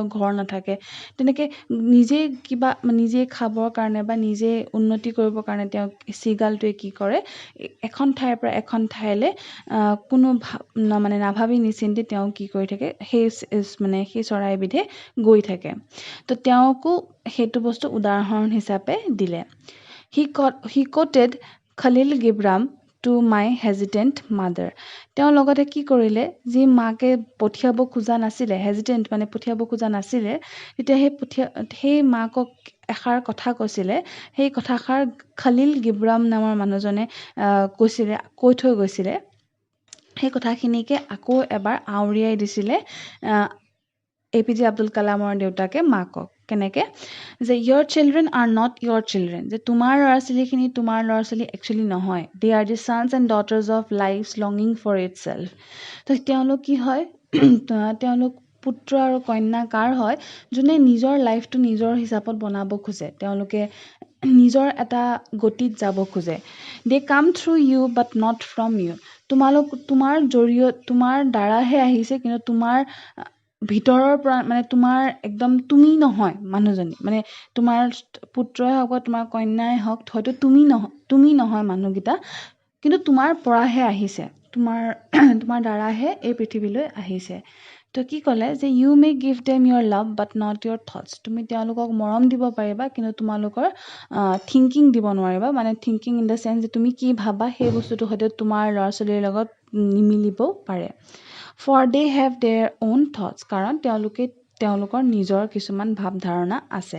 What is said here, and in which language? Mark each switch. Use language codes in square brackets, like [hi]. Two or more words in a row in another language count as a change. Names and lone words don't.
[as] ঘৰ নাথাকে তেনেকৈ নিজে খাবৰ কাৰণে বা নিজে উন্নতি কৰিবৰ কাৰণে তেওঁ সিগালটোৱে কি কৰে এখন ঠাইৰ পৰা এখন ঠাইলৈ কোনো মানে নাভাবি নিচিন্তি তেওঁ কি কৰি থাকে সেই চৰাইবিধে গৈ থাকে তো তেওঁকো সেইটো বস্তু উদাহৰণ হিচাপে দিলে [en] He quoted Khalil Gibran to my hesitant mother. [as] তেওঁ লগতে কি কৰিলে যি মাকে পঠিয়াব খোজা নাছিলে হেজিটেণ্ট মানে পঠিয়াব খোজা নাছিলে তেতিয়া সেই মাকক এষাৰ কথা কৈছিলে সেই কথাষাৰ খালিল গিব্ৰাম নামৰ মানুহজনে কৈ থৈ গৈছিলে সেই কথাখিনিকে আকৌ এবাৰ আউৰিয়াই দিছিলে এপিজে আব্দুল কালামৰ দেউতাকে মাকক কেনেকে যে [en] your children are not your children [as] যে তোমাৰ ল'ৰা-ছোৱালীখিনি তোমাৰ ল'ৰা-ছোৱালী একচুয়ালি নহয় [en] they are the sons and daughters of lives longing for itself [as] তো তেওঁলোক কি হয় তেওঁলোক পুত্ৰ আৰু কন্যা কাৰ হয় যোনে নিজৰ লাইফটো নিজৰ হিচাপত বনাব খোজে তেওঁলোকে নিজৰ এটা গতিত যাব খোজে [en] they come through you but not from you [as] তোমাৰ দ্বাৰাহে আহিছে কিন্তু ভিতৰৰ পৰা মানে তোমাৰ একদম তুমি নহয় মানুহজনী, মানে তোমাৰ পুত্ৰই হওক বা তোমাৰ কন্যাই হওক, হয়তো তুমি নহয় মানুহকেইটা, কিন্তু তোমাৰ পৰাহে আহিছে, তোমাৰ দ্বাৰাহে এই পৃথিৱীলৈ আহিছে। তো কি ক'লে যে [en] you may give them your love but not your thoughts. [as] তুমি তেওঁলোকক মৰম দিব পাৰিবা, কিন্তু তোমালোকৰ থিংকিং দিব নোৱাৰিবা, মানে [en] thinking in the sense [as] যে তুমি কি ভাবা সেই বস্তুটো হয়তো তোমাৰ ল'ৰা ছোৱালীৰ লগত নিমিলিবও পাৰে। [en] for they have their own thoughts, [as] কাৰণ তেওঁলোকৰ নিজৰ কিছুমান ভাৱ ধাৰণা আছে।